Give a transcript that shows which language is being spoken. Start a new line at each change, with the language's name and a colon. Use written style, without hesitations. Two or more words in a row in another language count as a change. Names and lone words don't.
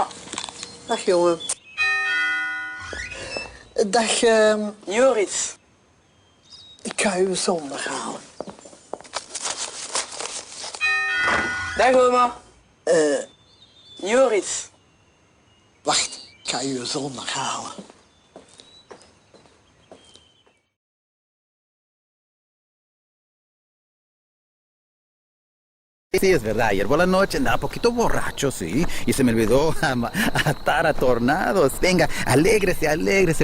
Dutch: Dag jongen. Dag Joris. Ik ga u zondag halen. Dag oma. Joris. Wacht, ik ga u zondag halen.
Spanish: Sí, es verdad. Ayer por la noche andaba poquito borracho, sí. Y se me olvidó atar a tornados. Venga, alégrese, alégrese.